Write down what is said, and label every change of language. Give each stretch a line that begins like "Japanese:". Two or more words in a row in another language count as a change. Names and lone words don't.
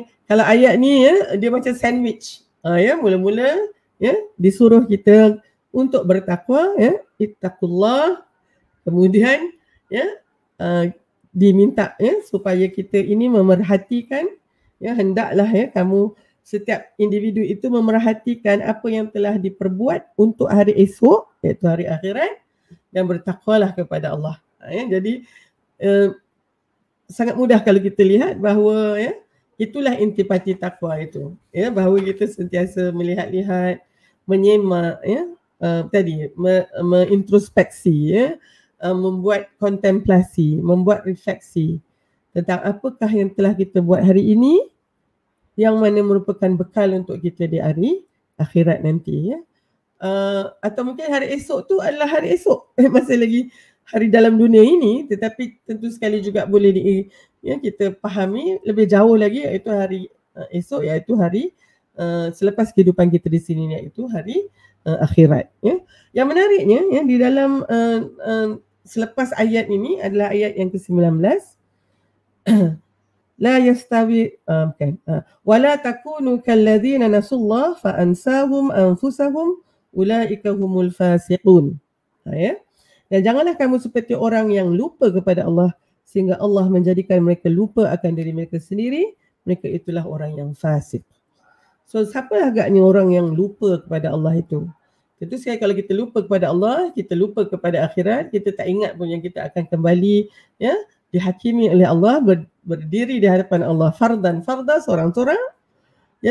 Malay: Kalau ayat ni ya, dia macam sandwich ya, mula-mula ya disuruh kita untuk bertakwa ya, ittaqullah, kemudian ya diminta ya supaya kita ini memerhatikan ya, hendaklah ya kamu, setiap individu itu memerhatikan apa yang telah diperbuat untuk hari esok, iaitu hari akhirat, dan bertakwalah kepada Allah ya. Jadi sangat mudah kalau kita lihat bahawa ya, itulah intipati takwa itu ya, bahawa kita sentiasa melihat-lihat, menyemak ya, tadi mengintrospeksi ya, membuat kontemplasi, membuat refleksi tentang apakah yang telah kita buat hari ini, yang mana merupakan bekal untuk kita di hari akhirat nanti ya. Atau mungkin hari esok tu adalah hari esok, masih lagi hari dalam dunia ini, tetapi tentu sekali juga boleh kita fahami lebih jauh lagi, iaitu hari esok, iaitu hari selepas kehidupan kita di sini, iaitu hari akhirat ya. Yang menariknya ya, di dalam selepas ayat ini adalah ayat yang ke-19,
Arabic: لا يستوي ولا تكونوا كالذين نسوا الله فأنساهم أنفسهم أولئك هم الفاسقون ya.
Malay: Dan janganlah kamu seperti orang yang lupa kepada Allah sehingga Allah menjadikan mereka lupa akan diri mereka sendiri, mereka itulah orang yang fasik. So siapa agaknya orang yang lupa kepada Allah itu? Tentu sekali kalau kita lupa kepada Allah, kita lupa kepada akhirat, kita tak ingat pun yang kita akan kembali ya, dihakimi oleh Allah, berdiri di hadapan Allah farda seorang-seorang ya.